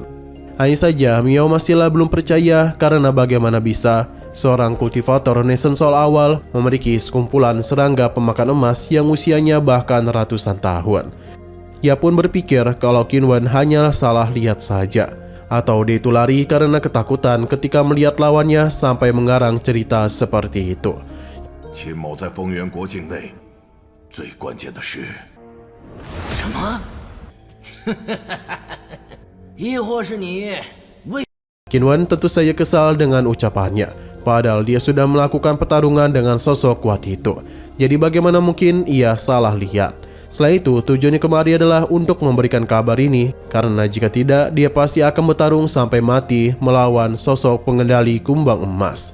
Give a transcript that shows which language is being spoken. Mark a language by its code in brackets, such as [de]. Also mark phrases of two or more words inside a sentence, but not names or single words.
[id] Hanya saja Miao masihlah belum percaya karena bagaimana bisa seorang kultivator Nation Soul awal memiliki sekumpulan serangga pemakan emas yang usianya bahkan ratusan tahun. Ia pun berpikir kalau Qin Huan hanyalah salah lihat saja, atau dia itu lari karena ketakutan ketika melihat lawannya sampai mengarang cerita seperti itu. [zh] 秦某在丰原国境内，最关键的是，什么？亦或是你为 [id] Qin Huan tentu saja kesal dengan ucapannya, padahal dia sudah melakukan pertarungan dengan sosok kuat itu. Jadi bagaimana mungkin ia salah lihat? Selain itu, tujuannya kemari adalah untuk memberikan kabar ini, karena jika tidak, dia pasti akan bertarung sampai mati melawan sosok pengendali kumbang emas.